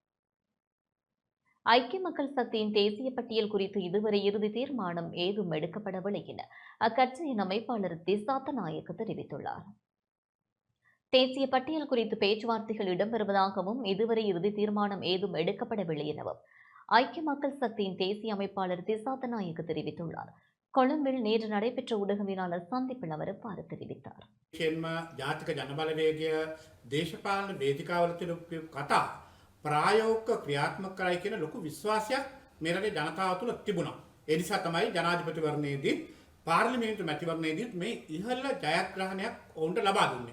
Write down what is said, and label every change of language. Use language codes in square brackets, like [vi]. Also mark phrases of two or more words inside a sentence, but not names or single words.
[ta] ஐக்கிய மக்கள் சக்தியின் தேசிய பட்டியல் குறித்து இதுவரை இறுதி தீர்மானம் ஏதும் எடுக்கப்படவில்லை என அக்கட்சியின் அமைப்பாளர் திசாத்த நாயக்க தெரிவித்துள்ளார். தேசிய பட்டியல் குறித்து பேச்சுவார்த்தைகள் இடம்பெறுவதாகவும் இதுவரை இறுதி தீர்மானம் ஏதும் எடுக்கப்படவில்லை எனவும் ஐக்கிய மக்கள் சக்தியின் தேசிய அமைப்பாளர் திசாத்த நாயக்க தெரிவித்துள்ளார். கொழும்பில் நேற்று நடைபெற்ற ஊடகவியலாளர் சந்திப்பில் அவர் இவ்வாறு தெரிவித்தார். [si] ජාතික ජනබලවේගය දේශපාලන වේදිකාවල තිබු කතා ප්‍රායෝගික ක්‍රියාත්මක කරයි කියන ලොකු විශ්වාසයක් මේ රටේ ජනතාව තුළ තිබුණා. ඒ නිසා තමයි ජනාධිපතිවරණයේදී පාර්ලිමේන්තු මැතිවරණයේදී මේ ඉහළ ජයග්‍රහණයක් ඔවුන්ට ලබා දුන්නේ.